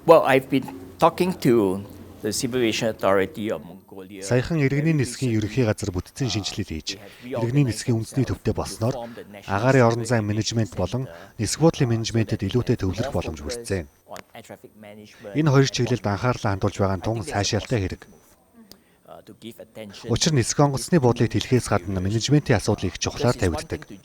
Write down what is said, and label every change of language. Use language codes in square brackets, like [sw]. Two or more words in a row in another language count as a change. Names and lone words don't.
[en] Well, I've been talking to the Civil Aviation Authority of Mongolia. [mn] Саяхан иргэний нисгийн ерөнхий газар бүтцийн шинжилэл хийж, иргэний нисгийн үндэсний төвтэй болсноор агаарын орон зайн менежмент болон нисэх буудлын менежментэд илүүтэй төвлөрөх боломж бүрдсэн. Энэ хоёр чиглэлд анхаарлаа хандуулж байгаа нь тун сайшаалтай хэрэг. Учир нь нисэх онгоцны буудлыг тэлхээс гадна менежментийн асуудал их чухлаар тавигддаг.